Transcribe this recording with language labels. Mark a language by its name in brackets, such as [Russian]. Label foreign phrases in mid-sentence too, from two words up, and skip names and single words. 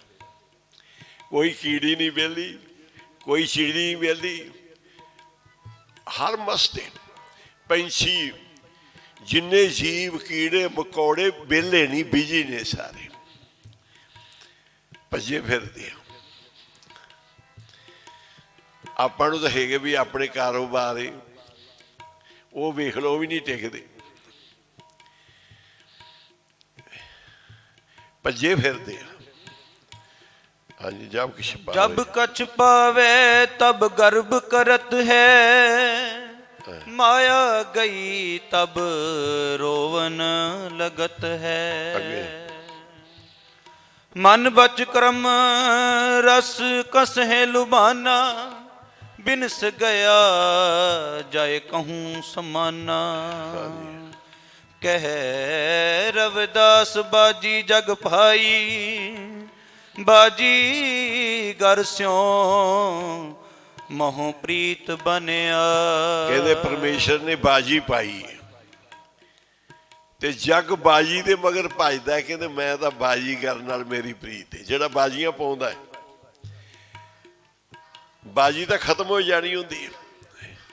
[Punjabi] ਕੋਈ ਕੀੜੀ ਨਹੀਂ ਵਿਹਲੀ, ਕੋਈ ਚਿੜੀ ਨਹੀਂ ਵਿਹਲੀ, ਹਰ ਮਸਤੇ ਪੰਛੀ, ਜਿੰਨੇ ਜੀਵ ਕੀੜੇ ਮਕੌੜੇ ਵਿਹਲੇ ਨਹੀਂ, ਬਿਜੀ ਨੇ ਸਾਰੇ, ਭੱਜੇ ਫਿਰਦੇ ਆ। ਆਪਾਂ ਨੂੰ ਤਾਂ ਹੈਗੇ ਵੀ ਆਪਣੇ ਕਾਰੋਬਾਰ ਏ, ਉਹ ਵੇਖ ਲਓ, ਉਹ ਵੀ ਨਹੀਂ ਟਿਕਦੇ, ਭੱਜੇ ਫਿਰਦੇ ਆ। ਹਾਂਜੀ, [Hindi] जब कछ पावे तब गर्भ करत है। माया गई तब रोवन लगत है। मन बच क्रम रस कस है लुभाना। बिनस गया जाए कहूँ समाना। कह रविदास बाजी जग भाई। बाजी घर स्यों मोह प्रीत बनिआ। [Punjabi] ਕਹਿੰਦੇ ਪਰਮੇਸ਼ਰ ਨੇ ਬਾਜੀ ਪਾਈ ਤੇ ਜੱਗ ਬਾਜੀ ਦੇ ਮਗਰ ਭਜਦਾ। ਕਹਿੰਦੇ ਮੈਂ ਤਾਂ ਬਾਜੀ ਕਰਨ ਨਾਲ ਮੇਰੀ ਪ੍ਰੀਤ ਹੈ। ਜਿਹੜਾ ਬਾਜੀਆਂ ਪਾਉਂਦਾ ਹੈ, ਬਾਜੀ ਤਾਂ ਖਤਮ ਹੋ ਜਾਣੀ ਹੁੰਦੀ ਹੈ।